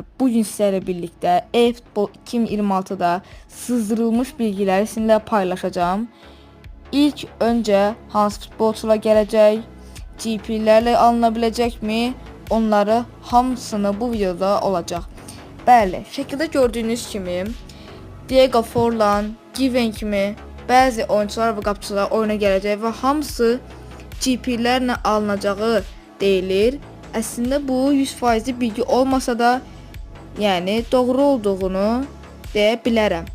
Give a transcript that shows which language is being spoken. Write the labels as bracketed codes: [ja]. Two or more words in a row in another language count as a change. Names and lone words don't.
[tr] Bugün sizlerle birlikte eFootball 2026'da sızdırılmış bilgileri sizinle paylaşacağım. [az] İlk önce hansı futbolçular gelecek, GP'lerle alınabilecek mi? Onları hamısını bu videoda olacak. Bəli, şəkildə gördüyünüz kimi Diego Forlan, Given kimi bəzi oyuncular və qapıçılar oyuna gələcək və hamısı GP'lərlə alınacağı deyilir. Əslində bu 100% bilgi olmasa da, yəni doğru olduğunu deyə bilərəm.